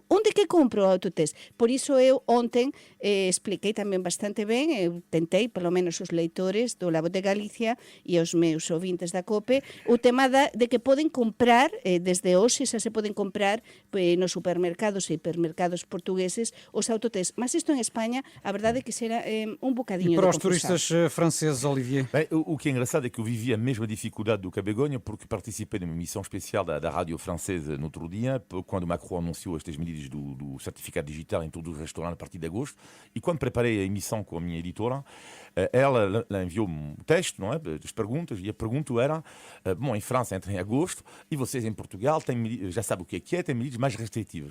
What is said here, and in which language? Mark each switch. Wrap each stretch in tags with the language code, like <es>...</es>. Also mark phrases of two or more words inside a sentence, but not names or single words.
<gl>Onde que compro o autotest? Por iso eu ontem expliquei tamén bastante ben, eu tentei, pelo menos os leitores do La Voz de Galicia e os meus ouvintes da COPE, o tema de que poden comprar, desde hoxe xa se poden comprar nos supermercados e hipermercados portugueses os autotest. Mas isto en España,</gl> <pt>a verdade é que será um bocadinho de confusão. E para os turistas franceses, Olivier? Bem, o que é engraçado é que eu vivi a mesma dificuldade do que a Begonha, porque participei de uma emissão especial da rádio francesa no outro dia, quando Macron anunciou estas medidas do certificado digital em todos os restaurantes a partir de agosto, e quando preparei a emissão com a minha editora, ela enviou-me um texto, não é, das perguntas, e a pergunta era, bom, em França entra em agosto, e vocês em Portugal têm, já sabem o que é, têm medidas mais restritivas.</pt>